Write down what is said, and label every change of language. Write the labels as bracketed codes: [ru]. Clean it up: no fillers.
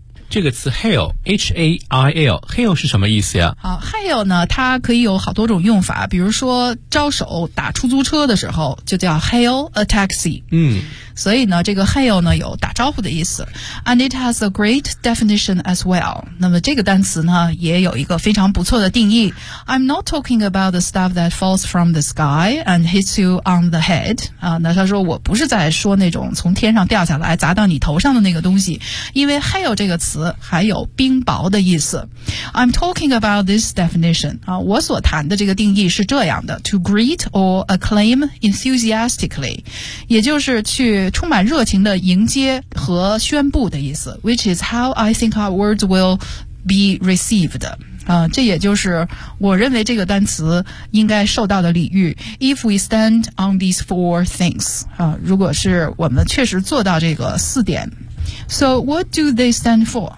[zh] 这个词 hail, H-A-I-L, hail 是什么意思呀？好 ,hail 呢它可以有好多种用法，比如说招手打出租车的时候就叫 [en] hail a taxi。 [zh] 嗯。所以呢这个 hail 呢有打招呼的意思。 [en] And it has a great definition as well. [zh] 那么这个单词呢也有一个非常不错的定义。 [en] I'm not talking about the stuff that falls from the sky and hits you on the head. [zh] 啊那他说我不是在说那种从天上掉下来砸到你头上的那个东西。因为 hail 这个词还有冰雹的意思。 [en] I'm talking about this definition. [zh] 啊我所谈的这个定义是这样的。 [en] To greet or acclaim enthusiastically. [zh] 也就是去充满热情的迎接和宣布的意思 [en] which is how I think our words will be received、 [zh] 这也就是我认为这个单词应该受到的礼遇 [en] if we stand on these four things、 [zh] 如果是我们确实做到这个四点 [en] So what do they stand for?